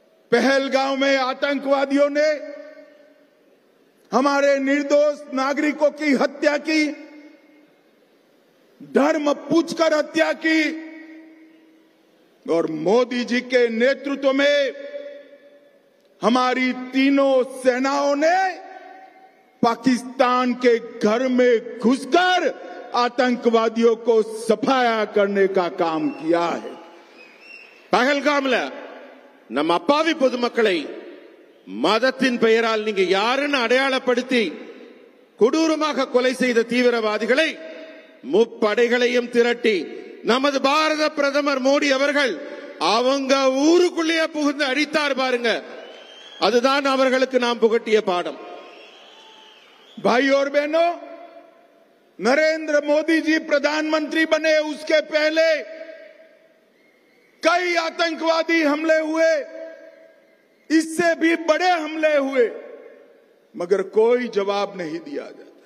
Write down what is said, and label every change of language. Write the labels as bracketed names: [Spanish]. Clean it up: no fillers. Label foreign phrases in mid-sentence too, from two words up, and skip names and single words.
[Hindi] पहलगाम में आतंकवादियों ने हमारे निर्दोष नागरिकों की हत्या की, धर्म पूछकर हत्या की, और मोदी जी के नेतृत्व में हमारी तीनों सेनाओं ने पाकिस्तान के घर में घुसकर आतंकवादियों को सफाया करने का काम किया है. [Tamil] பகல்காம்ல நம்ம அப்பாவி பொதுமக்களை மதத்தின் பெயரால் நீங்க யாருன்னு அடையாளப்படுத்தி கொடூரமாக கொலை செய்த தீவிரவாதிகளை முப்படைகளையும் திரட்டி நமது பாரத பிரதமர் மோடி அவர்கள் அவங்க ஊருக்குள்ளேயே புகுந்து அடித்தார் பாருங்க. அதுதான் அவர்களுக்கு நாம் புகட்டிய பாடம். [Hindi] भाई और बहनों, नरेंद्र मोदी जी प्रधानमंत्री बने उसके पहले कई आतंकवादी हमले हुए, इससे भी बड़े हमले हुए, मगर कोई जवाब नहीं दिया जाता.